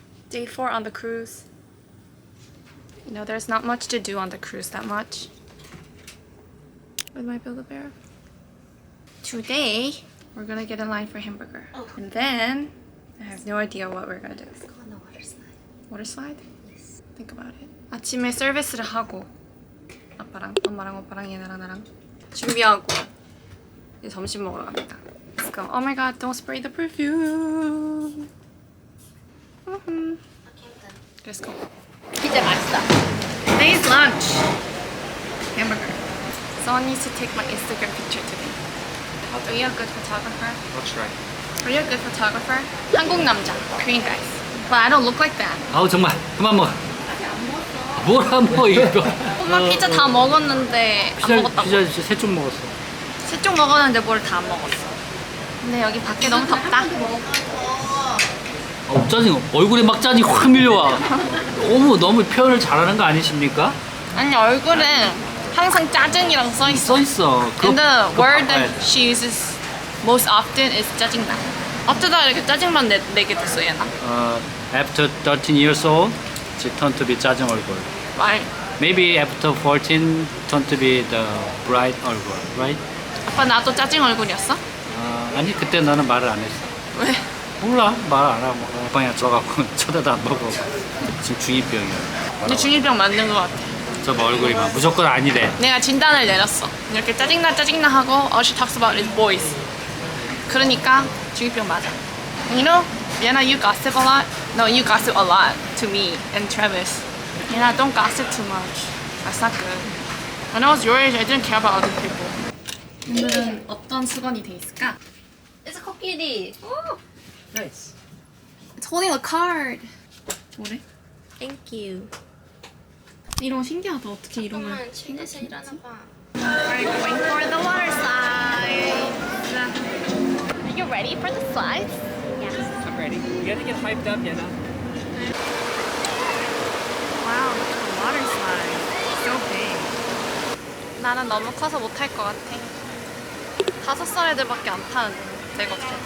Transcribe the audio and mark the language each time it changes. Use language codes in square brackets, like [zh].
[en] Day 4 on the cruise. You know, there's not much to do on the cruise that much. With my Build-A-Bear. Today, we're gonna get in line for hamburger. And then, I have no idea what we're gonna do. Go on the water slide. Water slide? Yes. Think about it. [ko] 아침에 서비스를 하고 아빠랑 엄마랑 오빠랑 얘나랑 나랑 준비하고 이제 점심 먹으러 갑니다. [en] Let's go. Oh my god, don't spray the perfume. Let's go. [ko] 피자 맛있다. [en] Today's lunch. Hamburger. Someone needs to take my Instagram picture today. Are you a good photographer? I'll try. Are you a good photographer? [ko] 한국 남자. [en] Korean guys. But I don't look like that. [ko] 아우 정말 그만 먹어. 뭘 안 먹어 이거. 엄마 피자 다 먹었는데 안 먹었다고. 피자 세 쪽 먹었어. 세 쪽 먹었는데 뭘 다 안 먹었어. 근데 여기 밖에 너무 덥다. 짜증 얼굴에 막 짜증이 확 밀려와. 너무 표현을 잘하는 거 아니십니까? 아니 얼굴에 항상 짜증이랑 써 있어. 써 있어. [en] And the word [ko] 바꿔야 [en] that she uses most often is 짜증나. [ko] 어쩌다 이렇게 짜증만 내게 됐어 얘나. [en] After 13 years old, she turned to be [ko] 짜증 얼굴. 말. [en] Maybe after 14, turned to be the bright 얼굴, right? [ko] 아빠 나도 짜증 얼굴이었어? 아니 그때 나는 말을 안 했어. 왜? 몰라 말 안 하고 방에 들어가고 쳐다도 안 보고 지금 중2병이야. 근데 중2병 맞는 것 같아. 저 얼굴이 막 무조건 아니래. 내가 진단을 내렸어. 이렇게 짜증나 하고 [en] all she talks about is boys. [ko] 그러니까 중2병 맞아. [en] You know, Vienna, you gossip a lot. No, you gossip a lot to me and Travis. Vienna, don't gossip too much. That's not good. When I was your age, I didn't care about other people. [ko] 오늘은 어떤 수건이 돼 있을까? [en] It's a 코끼리. Nice. It's holding a card. [ko] 뭐래? [en] Thank you. [ko] 이런 거 신기하다. 어떻게 이런 걸 잠깐만 침대에서 일하나 봐. [en] We're going for the water slide. Are you ready for the slides? I'm ready. You gotta get hyped up, you know. Wow, look at the water slide. So big. [ko] 나는 너무 커서 못 탈 것 같아. 5살 애들밖에 안 타는 데가 없어.